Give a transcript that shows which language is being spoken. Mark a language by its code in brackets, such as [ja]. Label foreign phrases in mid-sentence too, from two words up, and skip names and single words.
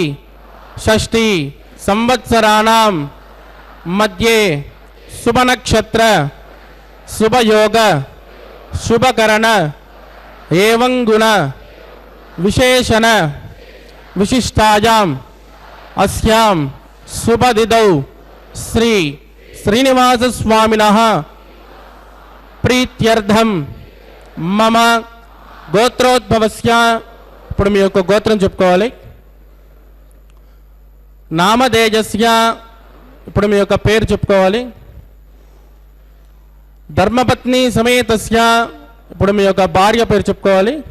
[sa] षष्ठी संवत्सराणां मध्ये शुभनक्षत्र शुभयोग शुभकरण एवं गुण विशेषण विशिष्टायाम् अस्यां शुभतिथौ श्री श्रीनिवास स्वामिनः प्रीत्यर्थं मम గోత్రోద్భవస్య. [te] ఇప్పుడు మీ యొక్క గోత్రం చెప్పుకోవాలి. నామధేయస్య, ఇప్పుడు మీ యొక్క పేరు చెప్పుకోవాలి. [sa] ధర్మపత్ని సమేతస్య, [te] ఇప్పుడు మీ యొక్క భార్య పేరు చెప్పుకోవాలి.